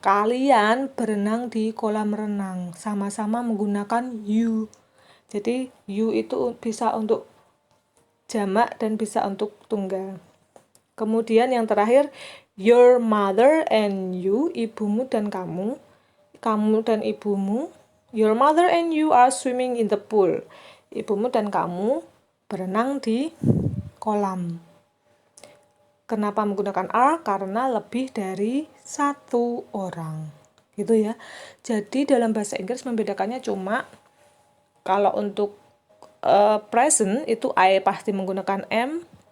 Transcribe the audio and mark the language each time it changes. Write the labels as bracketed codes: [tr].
[id] Kalian berenang di kolam renang. Sama-sama menggunakan you. Jadi you itu bisa untuk jamak dan bisa untuk tunggal. Kemudian yang terakhir, [en] your mother and you, [id] ibumu dan kamu dan ibumu. [en] Your mother and you are swimming in the pool. [id] Ibumu dan kamu berenang di kolam. Kenapa menggunakan are? Karena lebih dari satu orang. Gitu ya. Jadi dalam bahasa Inggris membedakannya cuma kalau untuk present itu I pasti menggunakan am.